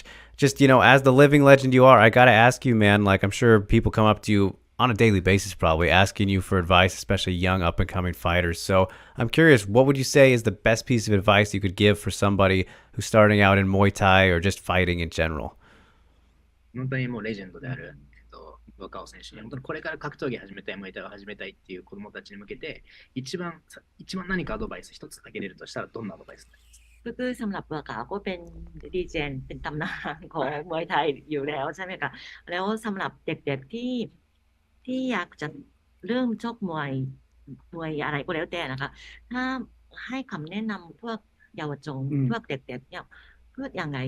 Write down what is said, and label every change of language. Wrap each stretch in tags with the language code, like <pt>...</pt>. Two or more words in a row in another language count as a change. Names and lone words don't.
<en>Just as the living legend you are, I gotta ask you, man. Like, I'm sure people come up to you on a daily basis, probably asking you for advice, especially young up and coming fighters. So I'm curious, what would you say is the best piece of advice you could give for somebody who's starting out in Muay Thai or just fighting in general?</en> <ja>本当にもうレジェンドである、若尾選手に本当にこれから格闘技始めたい、ムエタイを始めたいっていう子供たちに向けて一番何かアドバイス一つあげれるとしたらどんなアドバイスですか?</ja> <th>คือสำหรับบัวขาวก็เป็นดีเจนเป็นตำนานของมวยไทยอยู่แล้วใช่ไหมคะแล้วสำหรับเด็กๆที่อยากจะเริ่มชกมวยอะไรก็แล้วแต่นะคะถ้าให้คำแนะนำพวกเยาวชนพวกเด็กๆเนี่ยเพื่อยังไง</th>